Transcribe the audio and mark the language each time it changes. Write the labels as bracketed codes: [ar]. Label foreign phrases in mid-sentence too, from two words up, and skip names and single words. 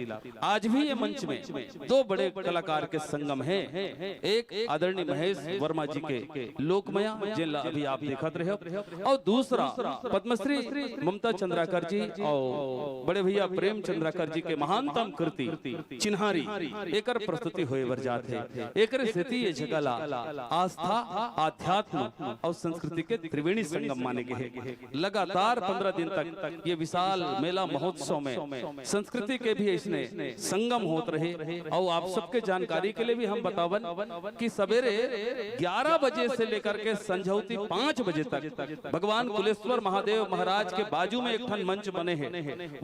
[hne] आज भी ये मंच में 2 बड़े कलाकार के संगम है। एक आदरणीय महेश वर्मा जी के लोकमया जिला अभी आप देखत रहे हो, और दूसरा पद्मश्री ममता चंद्राकर जी और बड़े भैया प्रेम चंद्राकर जी के महानतम कृति चिन्हारी एकर प्रस्तुति होए वर जात है। एकर सेती ये जगला आस्था, आध्यात्म और संस्कृति के त्रिवेणी संगम माने गए हैं। लगातार 15 दिन तक ये विशाल मेला महोत्सव में संस्कृति के भी इसने संगम होत रहे और आप आप सबके जानकारी के लिए भी हम बतावन कि सवेरे 11 बजे से लेकर के संझौती 5 बजे तक भगवान कुलेश्वर महादेव महाराज के बाजू में एक ठन मंच बने हैं।